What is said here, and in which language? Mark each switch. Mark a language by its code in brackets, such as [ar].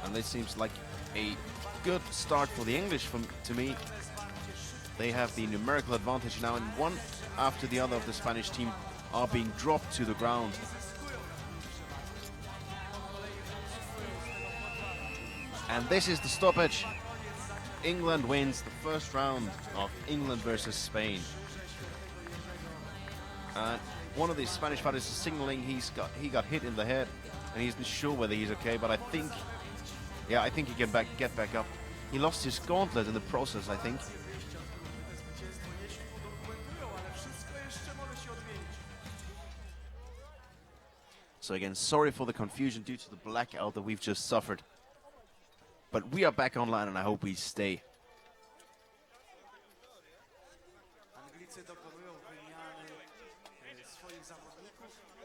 [en] And this seems like a good start for the English to me. They have the numerical advantage now, and one after the other of the Spanish team are being dropped to the ground. And this is the stoppage. England wins the first round of England versus Spain. And one of the Spanish fighters is signaling he got hit in the head, and he's not sure whether he's okay. But I think he can get back up. He lost his gauntlet in the process, I think. [pl] Zwycięstwo nie się udokumentują, ale wszystko jeszcze może się odmienić. [en] So again, sorry for the confusion due to the blackout that we've just suffered. But we are back online, and I hope we stay. [pl] Anglicy dokonują wymiany swoich zawodników.